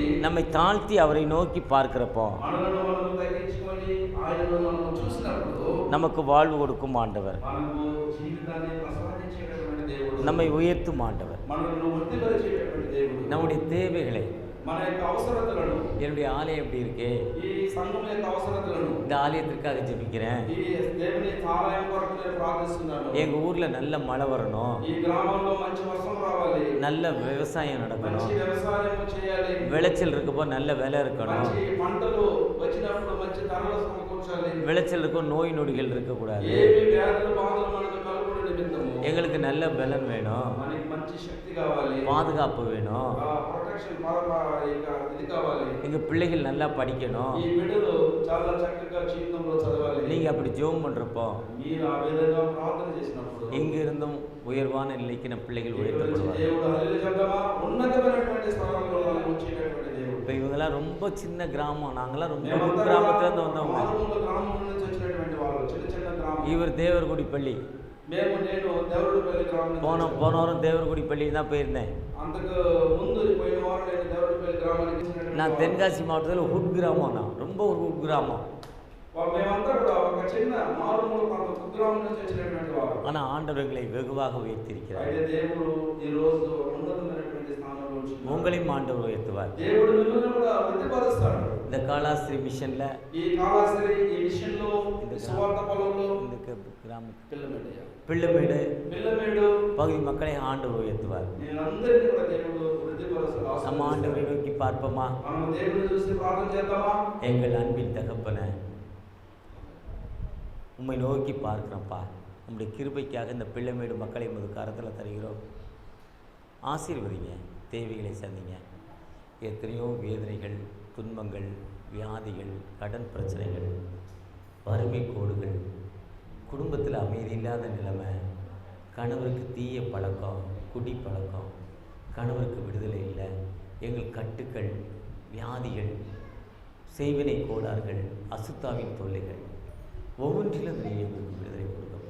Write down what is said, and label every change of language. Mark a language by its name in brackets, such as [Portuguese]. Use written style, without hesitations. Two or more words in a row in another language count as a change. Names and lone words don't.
[Tamil] நம்மை தாழ்த்தி அவரை நோக்கி பார்க்கிறப்போ [Telugu] మనలను మనం తగ్గించుకొని ఆయనను మనం చూసినప్పుడు [Tamil] நமக்கு வாழ்வு கொடுக்கும் ஆண்டவர், [Telugu] మనకు జీవితాన్ని ప్రసాదించేటటువంటి దేవుడు, [Tamil] நம்மை உயர்த்தும் ஆண்டவர், [Telugu] మనల్ని వృద్ధిపరిచేటటువంటి దేవుడు, [Tamil] நம்முடைய தேவைகளை, [Telugu] మన యొక్క అవసరతలను, [Tamil] என்னுடைய ஆலயம் எப்படி இருக்கு, [Telugu] ఈ సంఘం యొక్క అవసరతలను, [Tamil] இந்த ஆலயத்திற்காக ஜெபிக்கிறேன், [Telugu] ఈ దేవుని ఆలయం కొరకు నేను ప్రార్థిస్తున్నాను, [Tamil] எங்க ஊர்ல நல்ல மழை வரணும், [Telugu] ఈ గ్రామంలో మంచి వర్షం రావాలి, [Tamil] நல்ல விவசாயம் நடக்கணும், [Telugu] మంచి వ్యవసాయం చేయాలి, [Tamil] விளைச்சல் இருக்கப்போ நல்ல விலை இருக்கணும், [Telugu] మంచి పంటలు వచ్చినప్పుడు మంచి ధరలు సమకూర్చాలి, [Tamil] விளைச்சல் இருக்கும், நோய் நொடிகள் இருக்கக்கூடாது, [Telugu] ఏమి వ్యాధులు బాధలు మనకు కలుగుడు నిమిత్తము [Tamil] எங்களுக்கு நல்ல பலன் வேணும், [Telugu] మనకి మంచి శక్తి కావాలి, [Tamil] பாதுகாப்பு வேணும், [Telugu] ప్రొటెక్షన్ ఇది కావాలి, [Tamil] எங்க பிள்ளைகள் நல்லா படிக்கணும். [Telugu] ఈ బిడ్డలు చాలా చక్కగా జీవితంలో చదవాలి. [Tamil] நீங்க அப்படி ஜெபம் பண்றப்போ [Telugu] మీరు ఆ విధంగా ప్రార్థన చేసినప్పుడు [Tamil] எங்க இருந்தும் உயர்வான நிலைக்கு நம் பிள்ளைகள் உயர்த்தப்படுவாங்க. [Telugu] దేవుడు హల్లెలూయా చెప్తామా, ఉన్నతమైనటువంటి స్థానంలో మనల్ని ఉంచేటటువంటి దేవుడు. [Tamil] இப்போ ఇవங்கெல்லாம் ரொம்ப சின்ன கிராமம், நாங்களாம் ரொம்ப [Telugu] మేమంతా [Tamil] கிராமத்துலேருந்து வந்தவங்க. [Telugu] మారుమూల గ్రామం నుంచి వచ్చినటువంటి వాళ్ళు, చిన్న చిన్న గ్రామం. [Tamil] இவர் தேவர்குடி பள்ளி, [Telugu] నేను దేవరుడిపల్లి గ్రామం నుంచి [Tamil] போன வாரம் தேவர்குடி பள்ளி தான் போயிருந்தேன். [Telugu] అంతకు ముందు పోయిన వారం నేను దేవరుడిపల్లి గ్రామానికి వచ్చినటువంటి [Tamil] நான் தென்காசி மாவட்டத்தில் ஹுட் கிராமம், நான் ரொம்ப ஒரு ஹுட் கிராமம். [Telugu] మేమంతా కూడా ఒక చిన్న మారుమూల ప్రాంతం కుగ్రామం నుంచి వచ్చినటువంటి వారు. [Tamil] ஆனால் ஆண்டவர்களை வெகுவாக உயர்த்தியிருக்கிறார். [Telugu] అయితే దేవుడు ఈ రోజు ఉన్నతమైనటువంటి స్థానంలో ఉంచుతున్నాడు. [Tamil] உங்களையும் ஆண்டவர் உயர்த்துவார். [Telugu] దేవుడు మిమ్మల్ని కూడా వృద్ధిపరుస్తాడు. [Tamil] இந்த காலாஸ்திரி மிஷன்ல [Telugu] ఈ కాళాశ్రీ ఈ మిషన్లో ఈ సువార్త పొలంలో [Tamil] இந்த கிராம [Telugu] పిల్లమేడు [Tamil] பிள்ளைமேடு பகுதி மக்களை ஆண்டவர் உயர்த்துவார். [Telugu] నేనందరినీ కూడా దేవుడు వృద్ధిపరుస్తాడు. [Tamil] நம்ம ஆண்டவரை நோக்கி பார்ப்போமா? [Telugu] మనం దేవుని చూసి ప్రార్థన చేద్దామా? [Tamil] எங்கள் அன்பின் தகப்பனே, உம்மை நோக்கி பார்க்கிறோம்ப்பா. உம்முடைய கிருபைக்காக இந்த பிள்ளைமேடு மக்களை உமது கரத்தில் தருகிறோம். ஆசீர்வதிங்க, தேவைகளை சந்திங்க. எத்தனையோ வேதனைகள், துன்பங்கள், வியாதிகள், கடன் பிரச்சனைகள், வறுமை கோடுகள், குடும்பத்தில் அமைதி இல்லாத நிலைமை, கணவருக்கு தீய பழக்கம், குடி பழக்கம், கணவருக்கு விடுதலை இல்லை, எங்கள் கட்டுக்கள், வியாதிகள், செய்வினை கோளாறுகள், அசுத்தாவின் தொல்லைகள், ஒவ்வொன்றிலும் நீ எங்களுக்கு விடுதலை கொடுக்கப்பா.